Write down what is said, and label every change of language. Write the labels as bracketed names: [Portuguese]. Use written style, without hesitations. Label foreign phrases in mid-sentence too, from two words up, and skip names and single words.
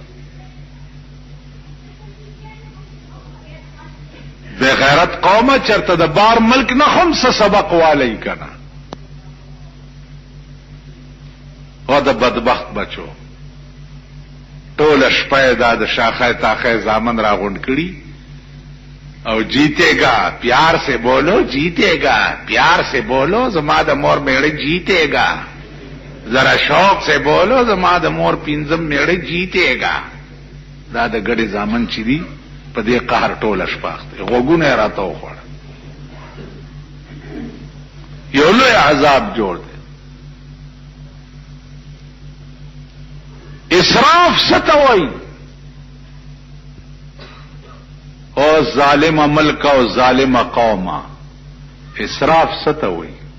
[Pashto] بے غیرت قومه چرته د بار ملک نه هم څه سبق والی کنه او د بدبخت بچو ټول شپه دا د شاخه تاخه زامن را غونډ کړي او [Urdu] جیتے گا پیار سے بولو جیتے گا پیار سے بولو [Pashto] زما د مور میړه [Urdu] جیتے گا ذرا شوق سے بولو [Pashto] زما د مور پینځم میړه جیتے گا دا د ګډي زامن چي دي په دې قهر ټوله شپه اخته غوږونه یې راته وخوړل. یو لوی عذاب جوړ دی. اسراف څه ته وایي؟ او ظالم ملک او ظالم قوما، اسراف څه ته وایي؟